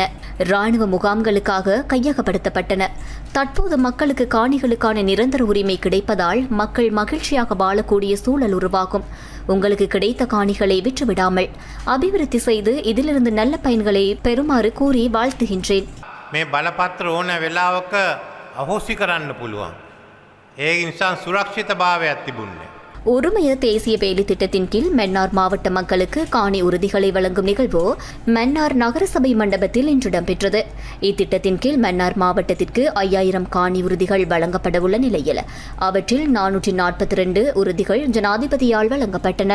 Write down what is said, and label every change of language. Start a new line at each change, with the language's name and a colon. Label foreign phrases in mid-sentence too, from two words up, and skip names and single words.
Tamil: இராணுவ முகாம்களுக்காக கையகப்படுத்தப்பட்டன. தற்போது மக்களுக்கு காணிகளுக்கான நிரந்தர உரிமை கிடைப்பதால் மக்கள் மகிழ்ச்சியாக வாழக்கூடிய சூழல் உருவாகும். உங்களுக்கு கிடைத்த காணிகளை விற்றுவிடாமல் அபிவிருத்தி செய்து இதிலிருந்து நல்ல பயன்களை பெறுமாறு கூறி வாழ்த்துகின்றேன்.
Sinhala: මේ බලපත්‍ර ඕන වෙලාවක අහෝසි කරන්න පුළුවන්. ඒ නිසා සුරක්ෂිත භාවයක් තිබුණේ.
Tamil: ஒருமைய தேசிய வேலை திட்டத்தின் கீழ் மன்னார் மாவட்ட மக்களுக்கு காணி உறுதிகளை வழங்கும் நிகழ்வு மன்னார் நகரசபை மண்டபத்தில் இன்று இடம்பெற்றது. இத்திட்டத்தின் கீழ் மன்னார் மாவட்டத்திற்கு 5000 காணி உறுதிகள் வழங்கப்படவுள்ள நிலையில் அவற்றில் 442 உறுதிகள் ஜனாதிபதியால் வழங்கப்பட்டன.